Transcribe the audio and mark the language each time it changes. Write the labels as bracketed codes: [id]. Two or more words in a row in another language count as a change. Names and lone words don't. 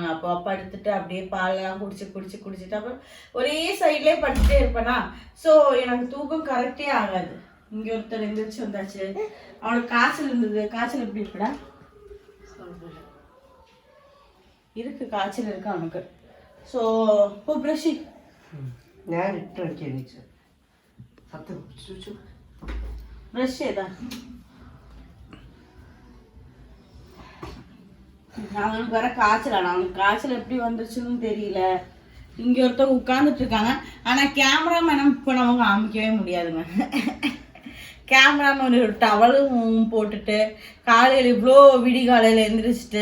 [ta] அப்போ படுத்துட்டு அப்படியே பாலெல்லாம் குடிச்சிட்டு அப்புறம் ஒரே சைட்லேயே படுத்துட்டே இருப்பேனா. ஸோ எனக்கு தூக்கம் கரெக்டே ஆகாது. இங்கே ஒருத்தர் எந்திரிச்சு வந்தாச்சு. அவனுக்கு காய்ச்சல் இருந்தது. காய்ச்சல் எப்படி இருக்குடா? இருக்கு, காய்ச்சல் இருக்கு அவனுக்கு. ஸோ இப்போ ப்ரஷ் [ml] ഞാൻ ഇട്ട് അടിച്ചു സത്യം [ta] ப்ரஷ் ஏதா அவனுக்கு வர காய்ச்சல். அவனுக்கு காய்ச்சல் எப்படி வந்துருச்சுன்னு தெரியல. இங்கே ஒருத்தவங்க உட்காந்துட்டு இருக்காங்க. ஆனால் கேமராமேனம் இப்போ நமக்கு காமிக்கவே முடியாதுங்க. கேமராமேன் ஒரு டவலும் போட்டுட்டு காலையில் இவ்வளோ விடிகாலையில் எழுந்திரிச்சிட்டு.